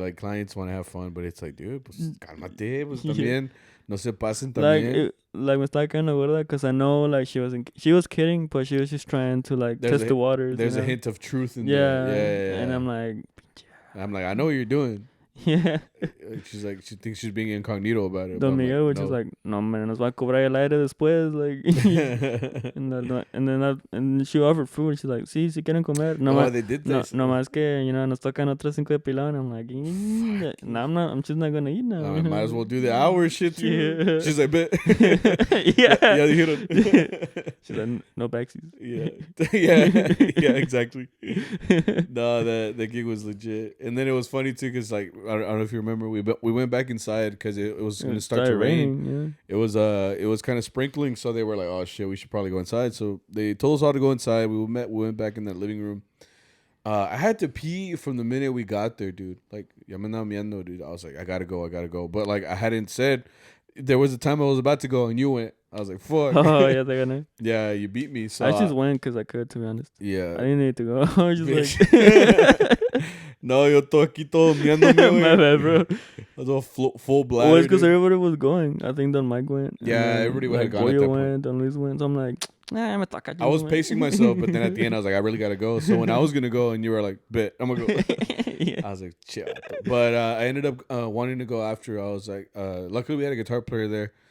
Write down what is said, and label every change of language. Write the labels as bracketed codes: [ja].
[en] Like, clients want to have fun, but it's like, dude, [es] pues cálmate, pues también no se pasen también. [en] Like [es] me estaba [en] kind of gorda because I know like she was kidding, but she was just trying to like test the waters. There's a hint of truth in there. Yeah. And I'm like, I know what you're doing. Yeah. She's like, she thinks she's being incognito about it. Don Miguel was just like, no, man, [es] nos va a cobrar el aire después. [en] Like, and then she offered food. And she's like, [es] sí, si quieren comer. [en] They did this. [es] No más que, [en] you know, [es] nos tocan otras 5 de pilón. [en] And I'm like, no, I'm just not going to eat now. I might as well do the hour shit too. Yeah. She's like, bet. Yeah. [es] Yeah, dijeron. [en] She's like, no backsies. Yeah, exactly. No, the gig was legit. And then it was funny too, because like, I don't know if you remember, we went back inside because it was going to start to rain. Yeah. It was kind of sprinkling, so they were like, "Oh shit, we should probably go inside." So they told us all to go inside. We went back in that living room. I had to pee from the minute we got there, dude. Like, [es] ya me andaba miando, [en] dude. I was like, I gotta go. But like, I hadn't said. There was a time I was about to go, and you went. I was like, fuck. Oh yeah, they're gonna. Yeah, you beat me. So I just went because I could, to be honest. Yeah. I didn't need to go. I was just like. [es] No, yo todo aquí todo miándome. [en] My bad, bro. I was all full bladder. Well, it's because everybody was going. I think Don Mike went. Yeah, everybody like, had gone at that point. Don Luis went. So I'm like, [es] me toca. [en] I was pacing myself, but then at the end I was like, I really gotta go. So when I was gonna go, and you were like, bet, I'm gonna go. Yeah. I was like, chill. But I ended up wanting to go after. I was like, luckily we had a guitar player there.